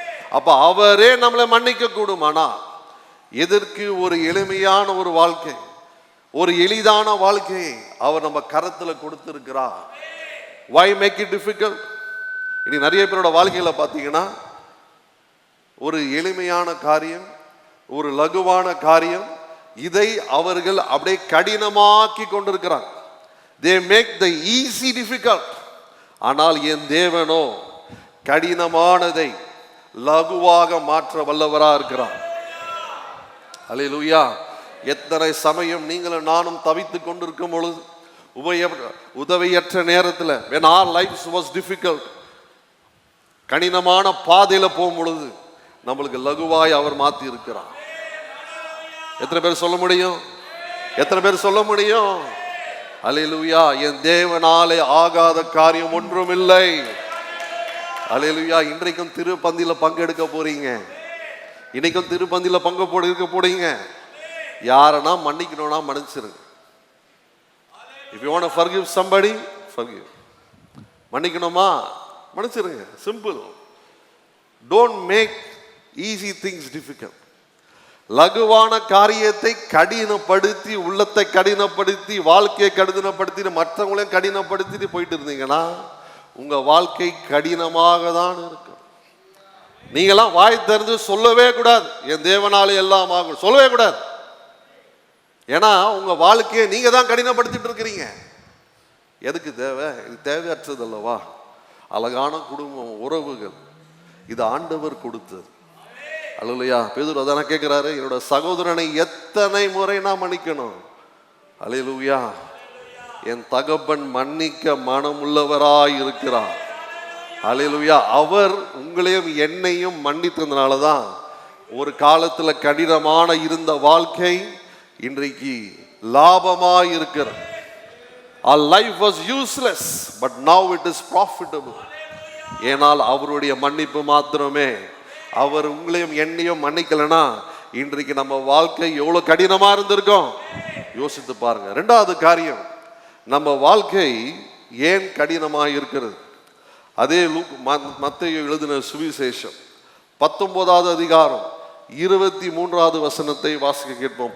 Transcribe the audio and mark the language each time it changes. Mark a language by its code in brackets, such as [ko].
[ta] அப்ப அவரே நம்மளை மன்னிக்க கூடுமானா எதற்கு ஒரு எளிமையான ஒரு வாழ்க்கை, ஒரு எளிதான வாழ்க்கையை அவர் நம்ம கரத்துல கொடுத்திருக்கிறார். [en] why make it difficult? [ta] இனி நிறைய பேரோட வாழ்க்கையில பாத்தீங்கன்னா ஒரு எளிமையான காரியம், ஒரு லகுவான காரியம், இதை அவர்கள் அப்படியே கடினமாக்கி கொண்டிருக்கிறார். [en] they make the easy difficult. [ta] ஆனால் என் தேவனோ கடினமானதை லகுவாக மாற்ற வல்லவரா இருக்கிறார். அல்லேலூயா. எத்தனை சமயம் நீங்களும் நானும் தவித்து கொண்டிருக்கும் பொழுது, உதவியற்ற நேரத்தில், [en] when our lives was difficult, [ta] கடினமான பாதையில போகும் பொழுது நம்மளுக்கு லகுவாய் அவர் மாத்தி இருக்கிறார். எத்தனை பேர் சொல்ல முடியும்? எத்தனை பேர் சொல்ல முடியும்? அல்லேலூயா. என் தேவனாலே ஆகாத காரியம் ஒன்றும் இல்லை. அல்லேலூயா. இன்றைக்கும் திருப்பந்தியில பங்கெடுக்க போறீங்க, இன்னைக்கும் திருப்பந்தியில இருக்க போறீங்க. யாரனா மன்னிக்கணும்னா மன்னிச்சிருங்க. [en] if you want to forgive somebody, forgive. [ta] மன்னிக்கணுமா மன்னிச்சிருங்க. [en] Simple. don't make easy things difficult. [ta] லகுவான காரியத்தை கடினப்படுத்தி, உள்ளத்தை கடினப்படுத்தி, வாழ்க்கையை கடினப்படுத்தி, மற்றவங்களையும் கடினப்படுத்திட்டு போயிட்டு இருந்தீங்கன்னா உங்க வாழ்க்கை கடினமாக தான் இருக்கும். நீங்களாம் வாய் திறந்து சொல்லவே கூடாது என் தேவனாலே எல்லாம் ஆகும், சொல்லவே கூடாது. ஏன்னா உங்க வாழ்க்கையை நீங்க தான் கடினப்படுத்திட்டு இருக்கிறீங்க. எதுக்கு தேவை? இது தேவையற்றது அல்லவா? அழகான குடும்பம், உறவுகள், இது ஆண்டவர் கொடுத்தது. அல்லேலூயா. பேதுரு அதான கேட்கிறாரு, என்னோட சகோதரனை எத்தனை முறை நான் மன்னிக்கணும்? அல்லேலூயா. என் தகப்பன் மன்னிக்க மனமுள்ளவராய் இருக்கிறார். அல்லேலூயா. அவர் உங்களையும் என்னையும் மன்னித்ததுனாலதான் ஒரு காலத்துல கடினமான இருந்த வாழ்க்கை இன்றைக்கு லாபமாய் இருக்கிறது. [en] Our life was useless, but now it is profitable. [ta] ஏனால் அவருடைய மன்னிப்பு மாத்திரமே. அவர் உங்களையும் என்னையும் மன்னிக்கலனா இன்றைக்கு நம்ம வாழ்க்கை எவ்வளவு கடினமா இருந்திருக்கும் யோசித்து பாருங்க. இரண்டாவது காரியம், நம்ம வாழ்க்கை ஏன் கடினமாக இருக்கிறது? அதே மத்தேயு எழுதின சுவிசேஷம் 19வது அதிகாரம் 23வது வசனத்தை வாசிக்க கேட்போம்.